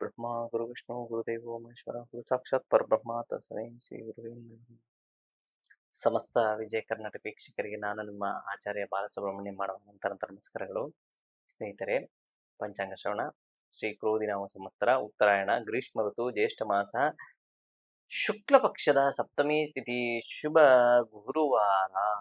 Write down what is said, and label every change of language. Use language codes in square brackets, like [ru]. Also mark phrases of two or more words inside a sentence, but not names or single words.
[sa] ಗುರು ವಿಷ್ಣು ಗುರುದೇವೋ ಮಹೇಶ್ವರ ಗುರು ಸಾಕ್ಷಾತ್ ಪರಬ್ರಹ್ಮ ತಸ್ಮೈ ಶ್ರೀ ಗುರುವೇ ನಮಃ. [kn] ಸಮಸ್ತ ವಿಜಯ ಕರ್ನಾಟಕ ವೀಕ್ಷಕರಿಗೆ ನಾನು ನಿಮ್ಮ ಆಚಾರ್ಯ ಬಾಲಸುಬ್ರಹ್ಮಣ್ಯ ಮಾಡುವ ನಂತರ ನಮಸ್ಕಾರಗಳು. ಸ್ನೇಹಿತರೆ, ಪಂಚಾಂಗ ಶ್ರವಣ ಶ್ರೀ ಕ್ರೋಧಿನಾಮ ಸಂವತ್ಸರ ಉತ್ತರಾಯಣ ಗ್ರೀಷ್ಮ ಋತು ಜ್ಯೇಷ್ಠ ಮಾಸ ಶುಕ್ಲ ಪಕ್ಷದ ಸಪ್ತಮಿ ತಿಥಿ ಶುಭ ಗುರುವಾರ.